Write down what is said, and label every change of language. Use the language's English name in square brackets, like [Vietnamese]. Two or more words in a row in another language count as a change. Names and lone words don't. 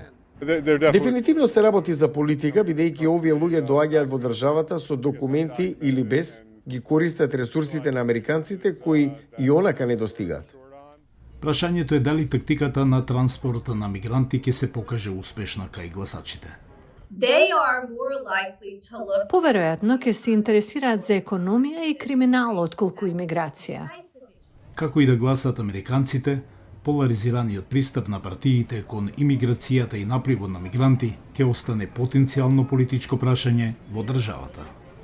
[Macedonian] Дефинитивно се работи за политика, бидејќи овие луѓе доаѓаат во државата со документи или без, ги користат ресурсите на американците кои и онака не достигаат. Прашањето е дали тактиката на транспорта на мигранти ќе се покаже успешна кај гласачите. [English] They are more likely to look [Macedonian] Поверојатно ќе се интересираат за економија и криминал отколку имиграција. Како и да гласат американците, поларизираниот пристап на партиите кон имиграцијата и напливот на мигранти ќе остане потенцијално политичко прашање во државата.